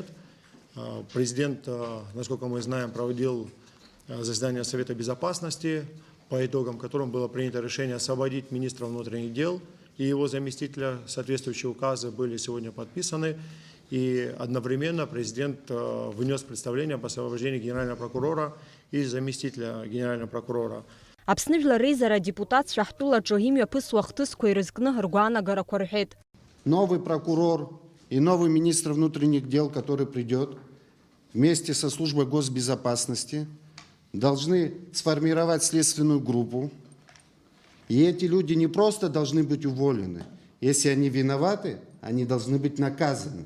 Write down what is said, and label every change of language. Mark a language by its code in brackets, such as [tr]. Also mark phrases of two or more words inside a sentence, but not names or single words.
[ru] Президент, насколько мы знаем, проводил заседание Совета Безопасности, по итогам которым было принято решение освободить министра внутренних дел и его заместителя. Соответствующие указы были сегодня подписаны, и одновременно президент внес представление об освобождении генерального прокурора и заместителя генерального прокурора. [ab] Аԥсны жәлар реизара адепутатцәа ҳтәылаҿы имҩаԥысуа ахҭысқәа ирызкны ргәаанагарақәа рҳәеит. [ru] Новый прокурор и новый министр внутренних дел, который придет вместе со службой госбезопасности, должны сформировать следственную группу. И эти люди не просто должны быть уволены. Если они виноваты, они должны быть наказаны.